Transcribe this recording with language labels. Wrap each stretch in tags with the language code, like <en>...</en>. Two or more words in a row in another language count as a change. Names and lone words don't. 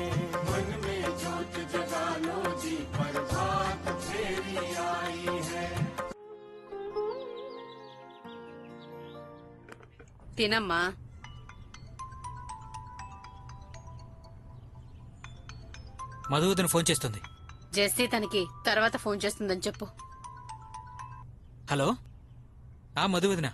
<hi>मन में जोत जगा लो जी, प्रभात फेरी आई है।</hi> <te>తినమ్మా. మధువదన ఫోన్ చేస్తుంది. జెస్సీ తనకి తర్వాత ఫోన్ చేస్తుందని చెప్పు. హలో, మధువదన.</te>